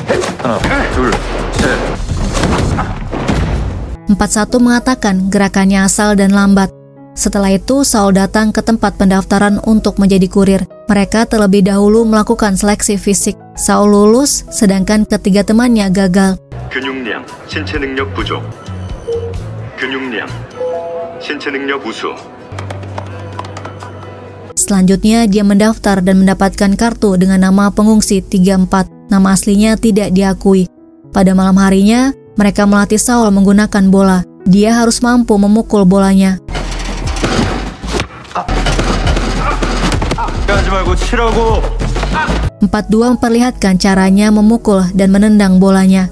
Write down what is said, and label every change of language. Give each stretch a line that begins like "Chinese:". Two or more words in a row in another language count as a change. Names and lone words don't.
Indonesian: 41 mengatakan gerakannya asal dan lambat. Setelah itu, Saul datang ke tempat pendaftaran untuk menjadi kurir. Mereka terlebih dahulu melakukan seleksi fisik. Saul lulus, sedangkan ketiga temannya gagal.
Korean: 근육량, 신체 능력 부족. 근육량, 신체 능력 우수.
Indonesian: Selanjutnya, dia mendaftar dan mendapatkan kartu dengan nama pengungsi 34. Nama aslinya tidak diakui. Pada malam harinya, mereka melatih Saul menggunakan bola. Dia harus mampu memukul bolanya. 42 memperlihatkan caranya memukul dan menendang bolanya.